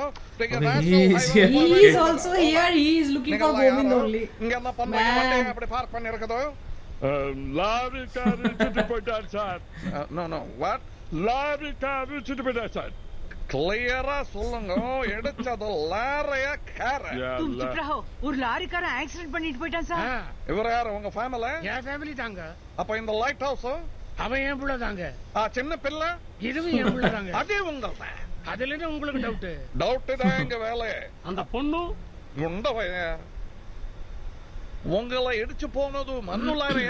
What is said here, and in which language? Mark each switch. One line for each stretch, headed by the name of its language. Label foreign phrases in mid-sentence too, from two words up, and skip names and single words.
English: He is also here. He is looking for Govinda only.
Tamil: இங்க என்ன பண்றீங்க? வண்டி அப்படி பார்க் பண்ணி இருக்குது. லாரி கார் சுட்டு போயிட்டார் சார்.
English: No. What?
Tamil: லாரி கார் சுட்டு போயிட்டார் சார். கிளியரா சொல்லுங்க. எடுச்சது லாரியா காரா?
Hindi: तुम चुप रहो.
Tamil: ஒரு லாரிக்காரன் ஆக்சிடென்ட் பண்ணிட்டு போயிட்டான் சார். இவர யார்? உங்க ஃபேமிலி? என் ஃபேமிலி தாங்க. அப்ப இந்த
English: light house
Tamil: அவன் என் புள்ள தாங்க. சின்ன பிள்ளை இதுவும் என் புள்ள தாங்க. அதே உங்கள்ட்ட. அதுல என்ன உங்களுக்கு டவுட்? டவுட் தான் எங்க வேலை. அந்த பொண்ணு உண்டவைய உங்களை இடிச்சு போனது மண்ணு லாரியா?